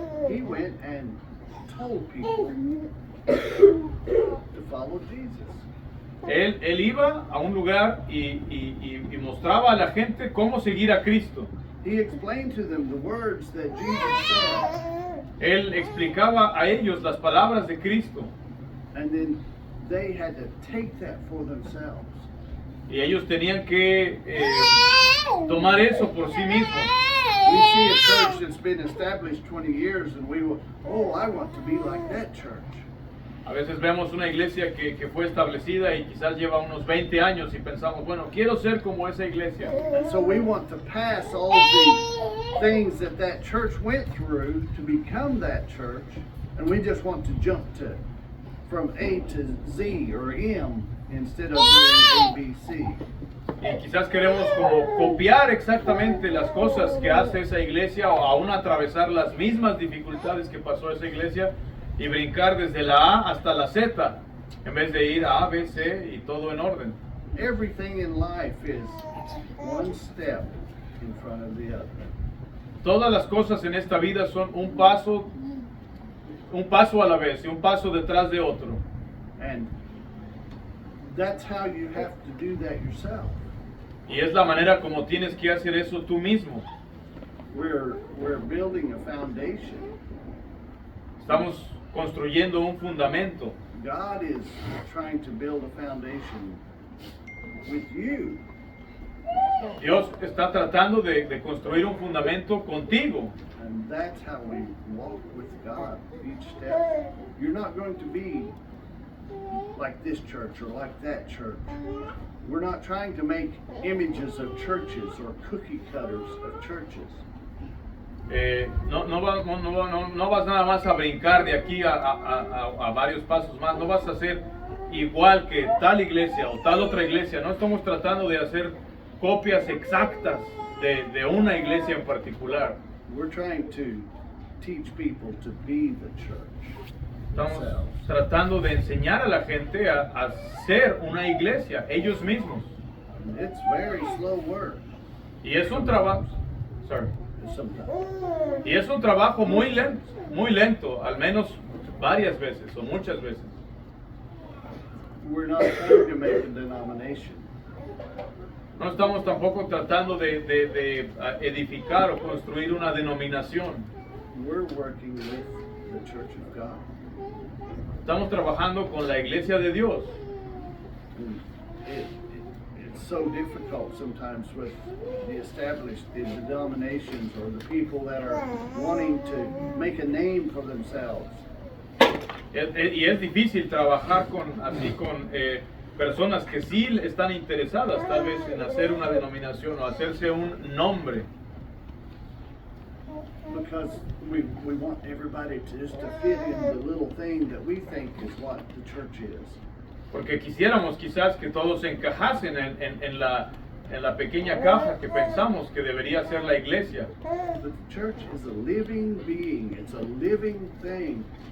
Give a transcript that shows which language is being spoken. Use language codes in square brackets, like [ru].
[en] He went and told people to follow Jesus. [es] Él iba a un lugar y mostraba a la gente cómo seguir a Cristo. [en] He explained to them the words that Jesus said. [es] Él explicaba a ellos las palabras de Cristo. [en] And then they had to take that for themselves. [es] Y ellos tenían que tomar eso por sí mismos. [en] We see a church that's been established 20 years and we will, I want to be like that church. [es] A veces vemos una iglesia que fue establecida y quizás lleva unos 20 años y pensamos, bueno, quiero ser como esa iglesia. [en] And so we want to pass all the things that that church went through to become that church, and we just want to jump to from A to Z or M instead of doing A, B, C. [es] Y quizás queremos como copiar exactamente las cosas que hace esa iglesia o aún atravesar las mismas dificultades que pasó esa iglesia y brincar desde la A hasta la Z en vez de ir a B, C y todo en orden. [en] Everything in life is one step in front of the other. [es] Todas las cosas en esta vida son un paso a la vez y un paso detrás de otro. [en] And that's how you have to do that yourself. [es] Y es la manera como tienes que hacer eso tú mismo. [en] We're building a foundation. [es] Estamos construyendo un fundamento. [en] God is trying to build a foundation with you. [es] Dios está tratando de construir un fundamento contigo. [en] And that's how we walk with God each step. You're not going to be like this church or like that church. We're not trying to make images of churches or cookie cutters of churches. [es] No vas nada más a brincar de aquí a varios pasos más. No vas a hacer igual que tal iglesia o tal otra iglesia. No estamos tratando de hacer copias exactas de una iglesia en particular. [en] We're trying to teach people to be the church. [es] Estamos tratando de enseñar a la gente a ser una iglesia, ellos mismos. [en] It's very slow work. [es] Y es un trabajo, [en] Sometimes. [es] y es un trabajo muy lento, al menos varias veces o muchas veces. [en] We're not trying to make a denomination. [es] No estamos tampoco tratando de edificar o construir una denominación. [en] We're working with the Church of God. [es] Estamos trabajando con la iglesia de Dios. [en] It's so difficult sometimes with the established denominations or the people that are wanting to make a name for themselves. [es] Y es difícil trabajar con personas que sí están interesadas tal vez en hacer una denominación o hacerse un nombre. [en] Because we want everybody to fit in the little thing that we think is what the church is. [es] Porque quisiéramos quizás que todos encajasen en la pequeña caja que pensamos que debería ser la iglesia. [en] But the church is a living being. It's a living thing.